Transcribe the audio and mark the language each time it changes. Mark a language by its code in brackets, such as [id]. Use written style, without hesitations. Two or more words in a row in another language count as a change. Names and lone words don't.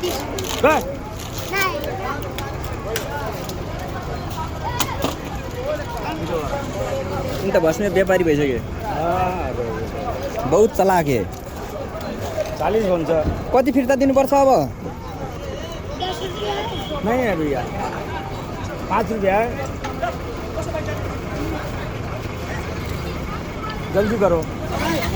[ne] अन्त बस्ने व्यापारी भइसक्यो [hi] बहुत चलाक है [ne] 40 भन्छ। कति फिर्ता दिनुपर्छ अब? 10 रुपया [hi] नहीं है भैया 5 रुपया है। जल्दी करो।